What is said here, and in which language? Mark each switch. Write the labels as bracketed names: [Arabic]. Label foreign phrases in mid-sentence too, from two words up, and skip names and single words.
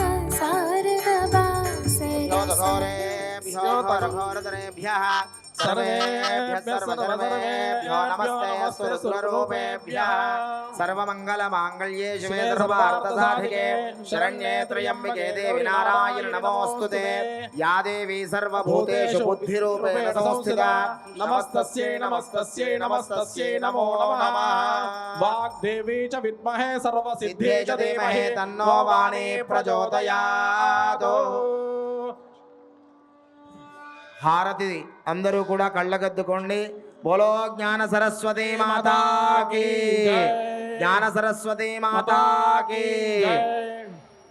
[Sanskrit] योधघोरेभ्यः सर्वेभ्यः सर्वधर्मेभ्यो नमस्ते सुररूपेभ्यः सर्वमङ्गलमाङ्गल्ये शिवे सर्वार्थसाधिके शरण्ये त्र्यम्बिके देवी नारायण नमोऽस्तुते या देवी सर्वभूतेषु बुद्धिरूपेण संस्थिता नमस्तस्यै नमस्तस्यै नमस्तस्यै नमो नमः वाग्देवी च विद्महे सिद्धे सर्वसिद्धे च धीमहि तन्नो वाणी प्रचोदयात्. [Telugu] హారతి అందరూ కూడా కళ్ళగద్దుకోండి. [Hindi] बोलो ज्ञान सरस्वती माता की ज्ञान सरस्वती माता की